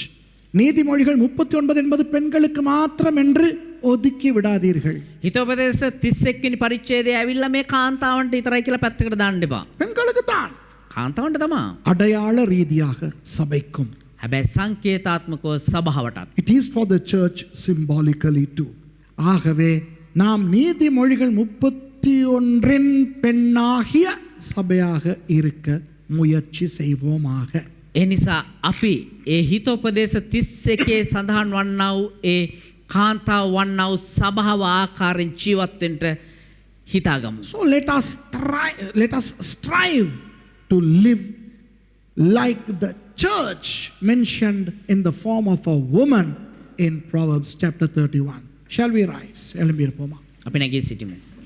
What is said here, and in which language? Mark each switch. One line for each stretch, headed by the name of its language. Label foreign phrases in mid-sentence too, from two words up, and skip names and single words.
Tamil: நீதிமொழிகள் 39 என்பது பெண்களுக்கு மாத்திரம் என்று ஒதுக்கி விடாதீர்கள்.
Sinhala: හිතෝපදේශ 31 වෙනි පරිච්ඡේදයේ ඇවිල්ලා මේ කාන්තාවන්ට විතරයි කියලා පැත්තකට දාන්න එපා.
Tamil: பெண்களுக்கு தான்.
Sinhala: කාන්තාවන්ට තමා.
Tamil: அடையாள ரீதியாக சபைக்கும்.
Sinhala: හැබැයි සංකේතාත්මකව සභාවටත්.
English: It is for the church symbolically too.
Tamil: ஆகவே நாம் நீதிமொழிகள் 31 பெண்ணாகிய சபையாக இருக்க முயற்சி செய்வோமாக.
Sinhala: ඒ නිසා අපි ඒ හිතෝපදේශ 31 සඳහන් වන්නා වූ ඒ කාන්තාව වන්නා වූ සභාව ආකාරයෙන් ජීවත් වෙන්න හිතාගමු.
English: So let us strive to live like the church mentioned in the form of a woman in Proverbs chapter 31. Shall we rise?
Sinhala: අපි නැගී සිටිමු.